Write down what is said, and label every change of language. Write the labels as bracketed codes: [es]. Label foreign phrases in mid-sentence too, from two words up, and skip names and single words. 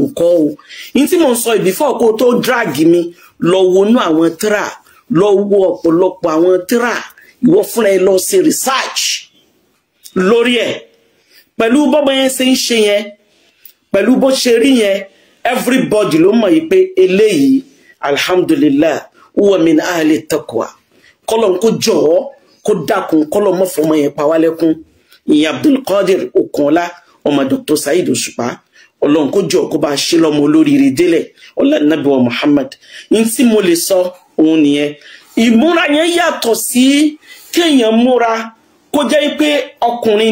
[yo] kọ́ o in tí mo ń sọ before kó tó drag mi lọ wọnú àwọn tíra lọ wo ọ̀pọ̀lọpọ̀ àwọn tíra ìwọ fúnra ẹ lọ ṣe research lórí ẹ̀ pẹ̀lú bọ́bọ́ yẹn ṣe ń ṣe yẹn pẹ̀lú bó ṣe rí yẹn everybody ló mọ̀ yìí pé eléyìí [ar] الحمد لله هو من أهل التقوى [yo] kọ́lọ̀ kó jọ̀ọ́ kó dákun kọ́lọ̀ mọ́ fọmọ yẹn pa wá lẹ́kún ìyẹn Abdulkadir Okunọlá ọmọ Dr. Saheed Òṣùpá Ọlọ́run kó jọ̀ọ́ kó bá ṣe lọ́mọ olóríire délẹ̀ ọlá Nabi wa Muhammad ní tí mo lè sọ òun nìyẹn ìmúra yẹn yàtọ̀ sí kéèyàn múra kó jẹ́ pé ọkùnrin